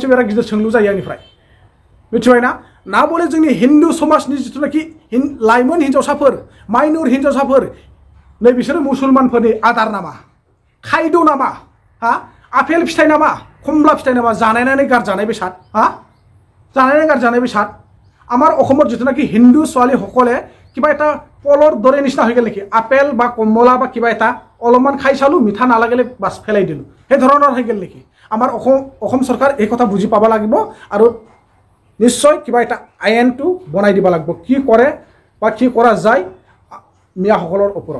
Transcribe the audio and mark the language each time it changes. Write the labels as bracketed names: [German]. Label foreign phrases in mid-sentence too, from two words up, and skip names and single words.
[Bodo] बिराद गिदिर सोंलु जायो आंनिफ्राय मिथिबायना ना बले जोंनि हिन्दु समाजनि जिथुनाखि लाइमोन हिन्जावसाफोर माइनर हिन्जावसाफोर नै बिसोरो मुसलमानफोरनि आदार नामा खायद' नामा हा आपेल फिथाइ नामा कमला फिथाइ नामा जानायनानै गारजानाय बेसाद हा जानायनानै गारजानाय बेसाद [Assamese] আমাৰ অসমৰ जिथुनाखि হিন্দু ছোৱালীসকলে কিবা এটা পলৰ দৰে নিচিনা হৈ গ'ল নেকি আপেল বা কমলা বা কিবা এটা অলপমান খাই চালো মিঠা নালাগিলে বাছ ফেলাই দিলোঁ সেই ধৰণৰ হৈ গ'ল নেকি আমাৰ অসম চৰকাৰ এই কথা বুজি পাব লাগিব আৰু নিশ্চয় কিবা এটা আইনটো বনাই দিব লাগিব কি কৰে বা কি কৰা যায় মিয়াসকলৰ ওপৰত